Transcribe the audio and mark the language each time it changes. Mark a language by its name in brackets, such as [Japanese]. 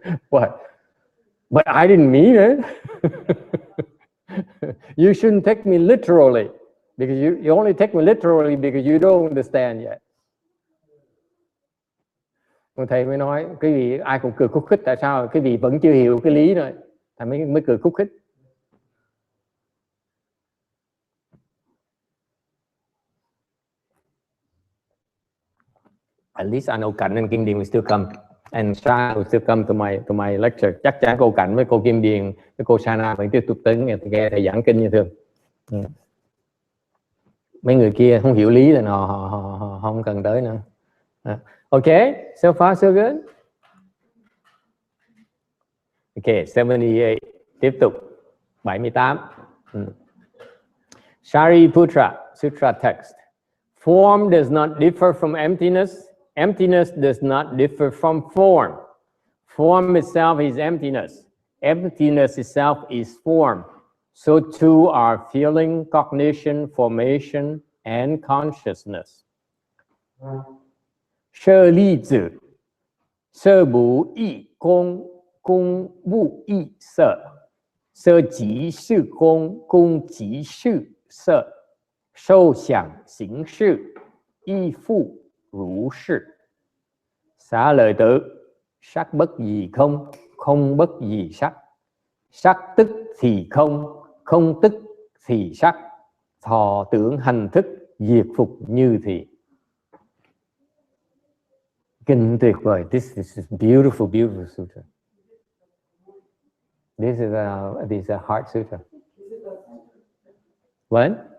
[English] What? But I didn't mean it. You shouldn't take me literally, because you only take me literally because you don't understand yet. [Vietnamese] Thầy mới nói quý vị ai cũng cười khúc khích, tại sao quý vị vẫn chưa hiểu cái lý nữa, thầy mới cười khúc khích. [English] At least I know Cảnh and Kim Điền will still come, and Sha will still come to my lecture. [Vietnamese] Chắc chắn cô Cảnh với cô Kim Điền với cô Sana vẫn tiếp tục tới nghe thầy giảng kinh như thường. Mấy người kia không hiểu lý là họ không cần tới nữa. [English] Okay, so far so good. [Vietnamese] Okay, 78. Tiếp tục 78. [English] Shariputra Sutra text. Form does not differ from emptiness. Emptiness does not differ from form. Form itself is emptiness. Emptiness itself is form. So too are feeling, cognition, formation, and consciousness. Sơ ly tử, sơ bù y công, công bù y sợ, sơ chỉ sư công, công chỉ sư sợ, sâu想行识, y phụ如是. [Vietnamese] Xá lợi tử, sắc bất gì không, không bất gì sắc. Sắc tức thì không, không tức thì sắc. Thọ tưởng hành thức, diệt phục như thị. Kinh tuyệt vời. [English] This is beautiful, beautiful sutra. This is a heart sutra. What?